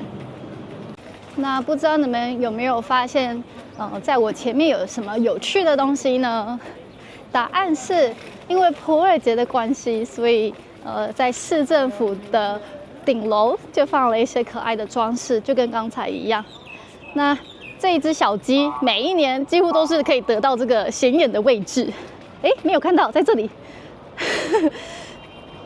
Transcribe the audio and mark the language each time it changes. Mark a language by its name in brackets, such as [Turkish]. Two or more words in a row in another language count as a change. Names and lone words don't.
[Chinese] 那不知道你們有沒有發現，在我前面有什麼有趣的東西呢？答案是因為普爾節的關係，所以在市政府的頂樓就放了一些可愛的裝飾，就跟剛才一樣。那這一隻小雞每一年幾乎都是可以得到這個顯眼的位置。哎，沒有看到，在這裡。